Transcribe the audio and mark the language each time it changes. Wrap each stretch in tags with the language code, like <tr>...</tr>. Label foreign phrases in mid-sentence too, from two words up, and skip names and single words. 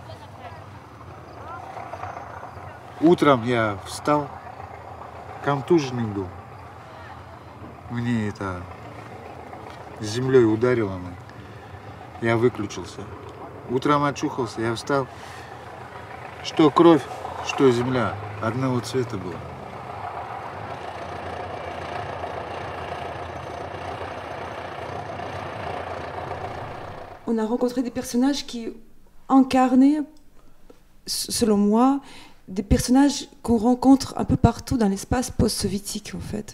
<ru>Утром я встал, контуженный был. Мне это землей ударило. Я выключился. Утром очухался, я встал. Что кровь, что земля. Одного цвета было.</ru> <fr>On a rencontré des personnages qui incarnaient, selon moi, des personnages qu'on rencontre un peu partout dans l'espace post-soviétique, en fait.</fr>